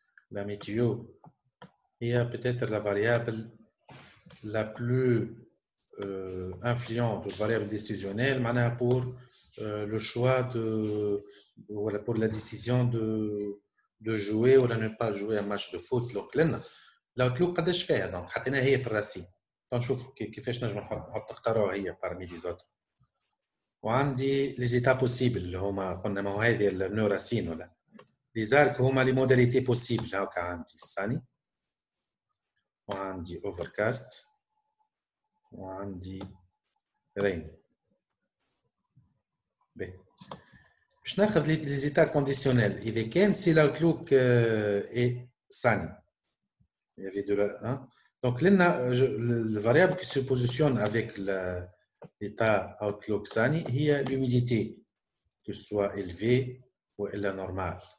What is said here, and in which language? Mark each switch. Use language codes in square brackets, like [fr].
[fr] La météo هي peut-être la variable la plus influente ou variable décisionnelle [ar] معناها [fr] pour le choix voilà pour la décision de jouer ou de ne pas jouer un match de foot. [ar] Donc لنا l'outlook قداش فيها دونك حطيناها هي في الراسين نشوف كيفاش نجم نحط نختاروا هي [fr] parmi les autres. [ar] وعندي [fr] les états possibles [ar] اللي هما قلنا ما هو هذه النو راسين ولا les arcs هما [fr] les modalités possibles [ar] هاكا عندي sunny وعندي overcast وعندي rain. باش ناخذ [fr] les états conditionnels [ar] إذا كان [fr] si l'outlook est sunny il y avait de la Donc, le variable qui se positionne avec l'état Outlook Sani, il y a l'humidité, que ce soit élevée ou elle est normale.